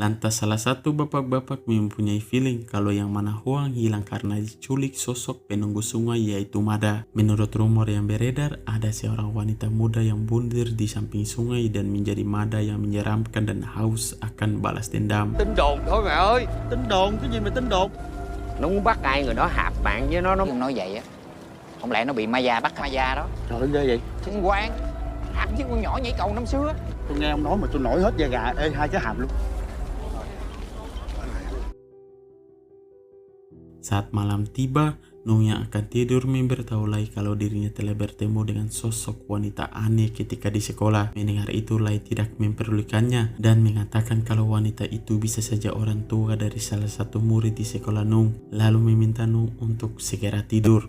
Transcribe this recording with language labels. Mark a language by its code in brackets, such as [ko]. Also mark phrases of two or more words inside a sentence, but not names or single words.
[id] Lantas salah satu bapak-bapak mempunyai feeling kalau yang mana Huang hilang karena diculik sosok penunggu sungai yaitu Mada. Menurut rumor yang beredar, ada seorang wanita muda yang bundir di samping sungai dan menjadi Mada yang menyeramkan dan haus akan balas dendam. [vi] Tin đồn thôi mẹ ơi. Tin đồn? Cái gì mà tin đồn? Nó muốn bắt ai người đó hạp bạn với nó. Ông nói vậy á, không lẽ nó bị ma già bắt ma già đó? Trời ơi ghê vậy. Thiên Quang hạp với con nhỏ nhảy cầu năm xưa. Tôi nghe ông nói mà tôi nổi hết da gà. Ê, hai cái hàm luôn. [id] Saat malam tiba, Nung yang akan tidur memberitahu Lai kalau dirinya telah bertemu dengan sosok wanita aneh ketika di sekolah. Mendengar itu, Lai tidak memperdulikannya dan mengatakan kalau wanita itu bisa saja orang tua dari salah satu murid di sekolah Nung, lalu meminta Nung untuk segera tidur.